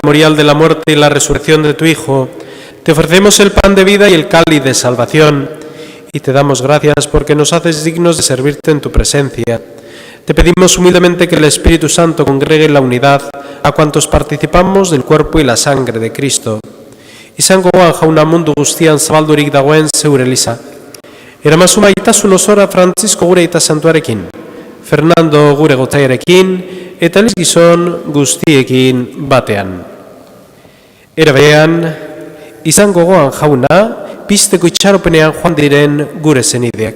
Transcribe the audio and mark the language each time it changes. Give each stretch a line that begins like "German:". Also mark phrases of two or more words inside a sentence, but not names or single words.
Spanish: memorial de la muerte y la resurrección de tu Hijo, te ofrecemos el pan de vida y el cáliz de salvación, y te damos gracias porque nos haces dignos de servirte en tu presencia. Te pedimos humildemente que el Espíritu Santo congregue en la unidad a cuantos participamos del cuerpo y la sangre de Cristo.
Basque: Izango jauna mundu guztian zabaldurik dagoen zeure Eliza. Eramazu maitasun osora Frantzisko gure aita santuarekin, Fernando gure gotzaiarekin, eta Eliz gizon guztiekin batean. Era berean, izan gogoan jauna, pizteko itxaropenean joan diren gure zenideak.